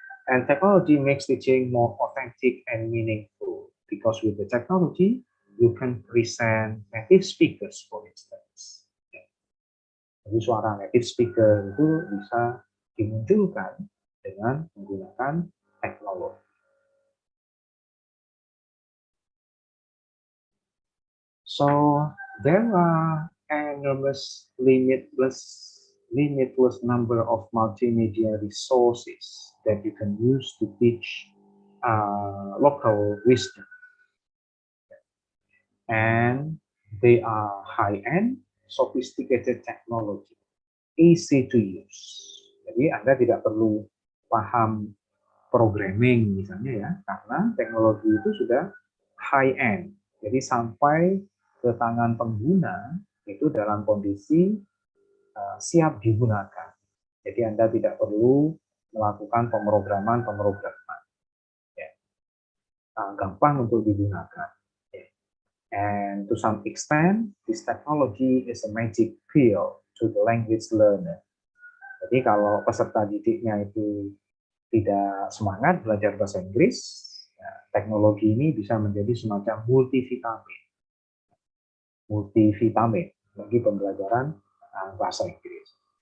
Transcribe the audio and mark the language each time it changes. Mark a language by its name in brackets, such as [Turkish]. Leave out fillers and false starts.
[English] And technology makes teaching more authentic and meaningful because with the technology, you can present native speakers, for instance. [Indonesian] Jadi suara native speaker itu bisa dimunculkan dengan menggunakan teknologi. [English] So there are limitless number of multimedia resources that you can use to teach local wisdom. And they are high-end, sophisticated technology, easy to use. [Indonesian] Jadi Anda tidak perlu paham programming misalnya ya, karena teknologi itu sudah high-end. Jadi sampai ke tangan pengguna itu dalam kondisi siap digunakan. Jadi Anda tidak perlu melakukan pemrograman. Ya. Gampang untuk digunakan. [English] And to some extent, this technology is a magic pill to the language learner. [Indonesian] Jadi kalau peserta didiknya itu tidak semangat belajar bahasa Inggris, ya, teknologi ini bisa menjadi semacam multivitamin bagi pembelajaran bahasa Inggris.